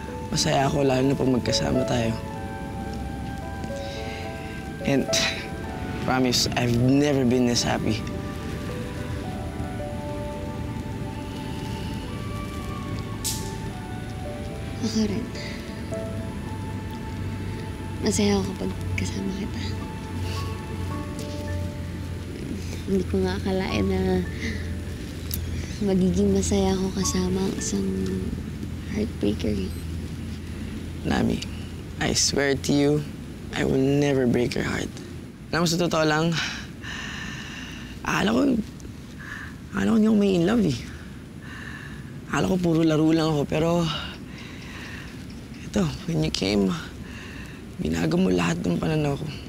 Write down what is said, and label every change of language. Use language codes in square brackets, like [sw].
[tl] Masaya ako lalo na pag magkasama tayo. [en] And promise, I've never been this happy. [tl] Ako rin. Masaya ako kapag kasama kita. Hindi ko nga akalain na magiging masaya ako kasama ang isang heartbreaker. [en] Nami, I swear to you, I will never break your heart. [tl] Alam mo, sa totoo lang, akala ko hindi ako may in love eh. Akala ko puro laro lang ako, pero ito, [en] when you came, [tl] binago mo lahat ng pananaw ko.